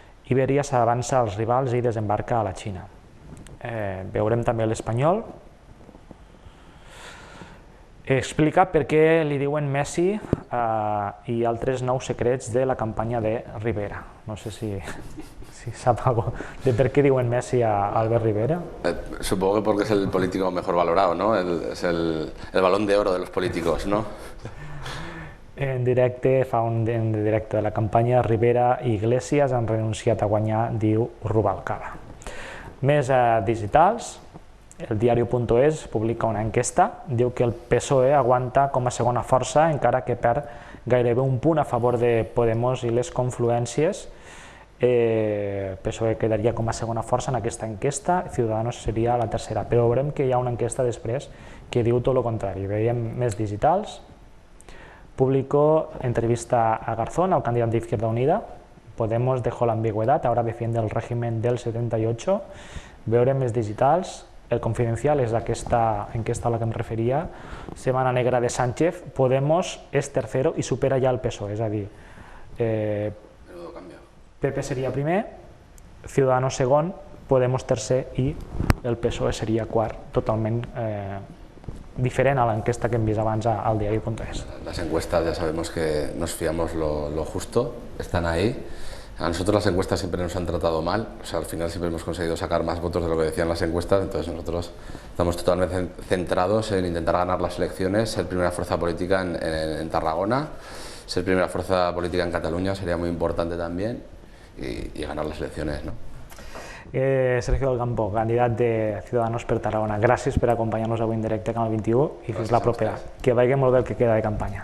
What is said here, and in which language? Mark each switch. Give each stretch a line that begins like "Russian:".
Catalan: Iberia s'avança als rivals i desembarca a la Xina. Veurem també l'Espanyol. Explica per què li diuen Messi i altres nous secrets de la campanya de Rivera. No sé si sap algo de per qué diuen Messi a Albert Rivera.
Spanish: Supongo que porque es el político mejor valorado, ¿no? Es el balón de oro de los políticos, ¿no?
Catalan: En directe, fa un directe de la campanya, Rivera i Iglesias han renunciat a guanyar, diu Rubalcaba. Més digitals, el diario.es publica una enquesta, diu que el PSOE aguanta com a segona força, encara que perd gairebé un punt a favor de Podemos i les confluències. PSOE quedaria com a segona força en aquesta enquesta, Ciudadanos seria la tercera, però veurem que hi ha una enquesta després que diu tot el contrari. Veiem més digitals. Público entrevista a Garzón, el candidat d'Izquierda Unida,
Spanish: Podemos dejó la ambigüedad, ahora defiende el régimen del 78.
Catalan: Veure més digitals, el Confidencial és enquesta a la que em referia, Setmana Negra de Sánchez, Podemos és tercero i supera ja el PSOE, és a dir, PP seria primer, Ciudadanos segon, Podemos tercer i el PSOE seria quart, totalment diferent a l'enquesta que hem vist abans al diario.es.
Spanish: Las encuestas ya sabemos que nos fiamos lo justo, están ahí. A nosotros las encuestas siempre nos han tratado mal, o sea, al final siempre hemos conseguido sacar más votos de lo que decían las encuestas, entonces nosotros estamos totalmente centrados en intentar ganar las elecciones, ser primera fuerza política en Tarragona, ser primera fuerza política en Cataluña sería muy importante también y ganar las elecciones, ¿no?
Catalan: Sergio del Campo, candidat de Ciudadanos per Tarragona, gràcies per acompanyar-nos avui en directe a Canal 21 i fins la propera. Que vagi molt bé el que queda de campanya.